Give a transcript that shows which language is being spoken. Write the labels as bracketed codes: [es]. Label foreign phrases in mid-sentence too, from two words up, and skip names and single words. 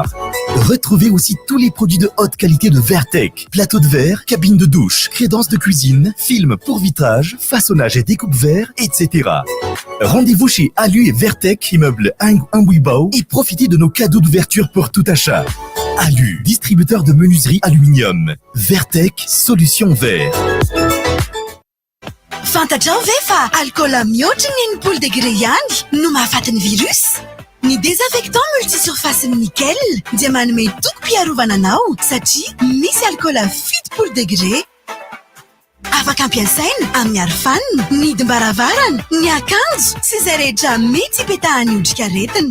[fr] Retrouvez aussi tous les produits de haute qualité de Vertec, plateaux de verre, cabines de douche, crédences de cuisine, films pour vitrage, façonnage et découpe verre, etc. Rendez-vous chez Alu et Vertec, immeuble Mbouibao, et profitez de nos cadeaux d'ouverture pour tout achat. Alu, distributeur de menuiserie aluminium. Vertec, solution verre. [mg] Fantatrao ve fa alcool mihoatra ny [fr] poule degré [mg] ihany no mahafaty virus? Ny désinfectant multisurface nickel dia manome tokom-piarovana anao satria misy alcool fito [fr] poule degré. [mg] Afaka ampiasaina amin'ny arofanina, ny hidim-baravarana, ny akanjo sy izay rehetra mety hipetahany otrikaretina.